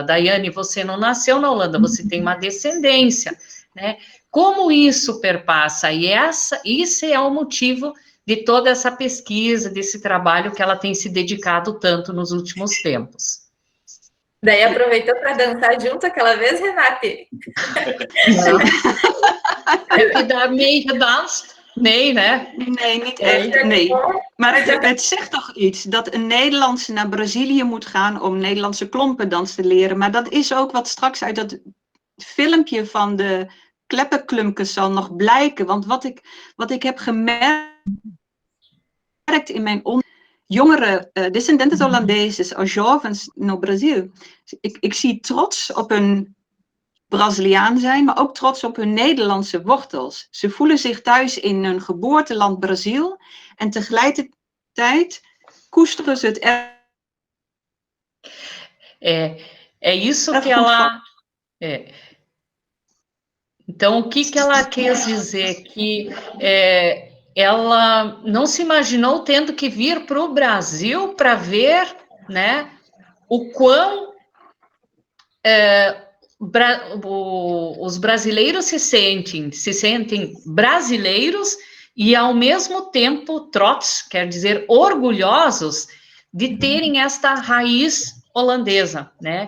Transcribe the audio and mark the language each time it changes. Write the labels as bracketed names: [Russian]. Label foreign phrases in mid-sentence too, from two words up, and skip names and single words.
[Portuguese] Daiane, você não nasceu na Holanda, você tem uma descendência, né? Como isso perpassa? E esse é o motivo de toda essa pesquisa, desse trabalho que ela tem se dedicado tanto nos últimos tempos. Daí aproveitou para dançar junto aquela vez, Renate? [Dutch] Heb je daarmee gedanst? Nee, né? Nee, niet echt, nee. Maar het zegt toch iets, dat een Nederlandse naar Brazilië moet gaan om Nederlandse klompendans te leren. Maar dat is ook wat straks uit dat filmpje van de Kleppenklumkes zal nog blijken. Want wat ik heb gemerkt in mijn jongere [Portuguese] descendentes holandeses [Dutch] als [Portuguese] jovens no Brasil. [Dutch] Ik zie trots op hun Braziliaan zijn, maar ook trots op hun Nederlandse wortels. Ze voelen zich thuis in hun geboorteland Brazil en tegelijkertijd koesteren ze het [Portuguese] É isso que ela... Então, o que ela quis dizer? Que ela não se imaginou tendo que vir para o Brasil para ver, né, o quão os brasileiros se sentem brasileiros e, ao mesmo tempo, trots, quer dizer, orgulhosos de terem esta raiz holandesa, né?